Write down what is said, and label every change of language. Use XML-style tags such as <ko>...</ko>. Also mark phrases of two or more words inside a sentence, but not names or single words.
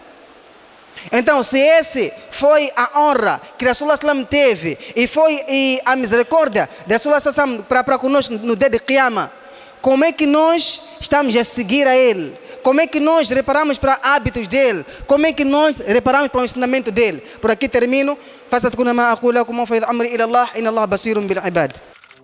<pt>Então, se esse foi a honra que Rasulullah teve e a misericórdia de Rasulullah para conosco no dia de Qiyamah, como é que nós estamos a seguir a ele? Como é que nós reparamos para hábitos dele? Como é que nós reparamos para o ensinamento dele? Por aqui termino. Faça-te com a ma'akula, como foi</pt> <ar>أمري إلى الله, إن الله بصير بالعباد.</ar>